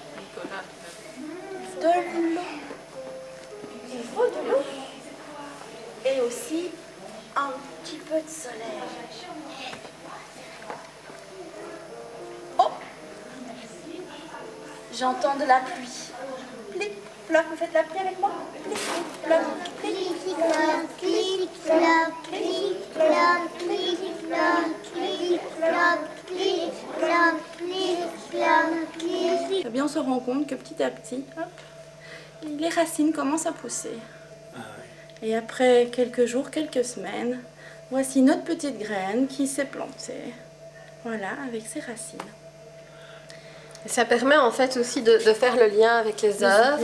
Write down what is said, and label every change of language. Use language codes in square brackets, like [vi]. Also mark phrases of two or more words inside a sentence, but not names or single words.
[fr] De l'eau. Il faut de l'eau. Et aussi un petit peu de soleil. Oh! J'entends de la pluie. Plic, ploc, vous faites la pluie avec moi? Plic, ploc, plic, ploc, plic, ploc, plic, ploc, plic, ploc, plic, ploc, plic, ploc, plic, ploc, plic. Eh bien, on se rend compte que petit à petit, hop, les racines commencent à pousser. Et après quelques jours, quelques semaines, voici notre petite graine qui s'est plantée. Voilà, avec ses racines. Et ça permet en fait aussi de faire le lien avec les œuvres.